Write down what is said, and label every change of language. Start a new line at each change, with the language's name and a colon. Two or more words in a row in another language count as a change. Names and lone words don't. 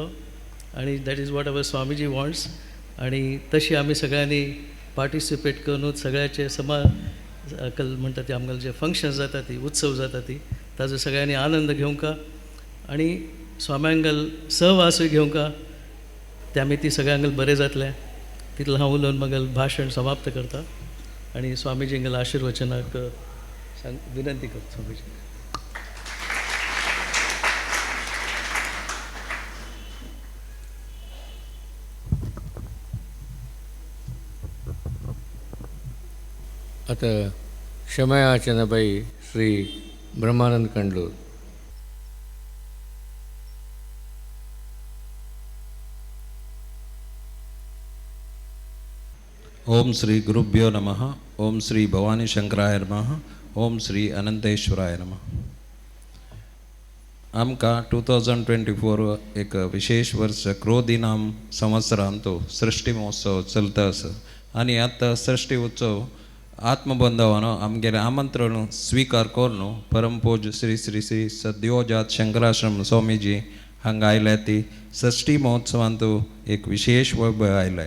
Konkani: आनी
English: that is what our Swamiji wants.
Konkani: आनी तशी आमी सगळ्यांनी पार्टिसिपेट करून सगळ्याचे अकल म्हणटा ती आमगेले जे फंक्शन्स जाता ती उत्सव जाता ती ताजो सगळ्यांनी आनंद घेवंका आनी स्वाम्यांगल सहवासूय घेवंका त्या ती सगळ्यांगल बरें जातलें तितलें हांव उलोवन म्हगेल भाशण समाप्त करता आनी स्वामीजींगेल आशिर्वचनाक विनंती करता स्वामीजी. आता क्षमयाचनबाई श्री ब्रह्मानंद कंडलूर.
Sanskrit: ओम श्री गुरुभ्यो नमः. ओम श्री भवानी शंकराय नमः. ओम श्री अनंतेश्वराय नमः.
Konkani: आमकां 2024 एक विशेष वर्ष क्रोधीनाम संवत्सरांतो सृष्टी महोत्सव चलता आसा आनी आतां सृष्टी उत्सव आत्मबंधवानो आमगेलें आमंत्रण स्वीकार करून परमपूज श्री श्री श्री सद्योजात शंकराश्रम स्वामीजी हांगा आयल्या ती सृष्टी महोत्सवांत एक विशेष वैभव आयलाय.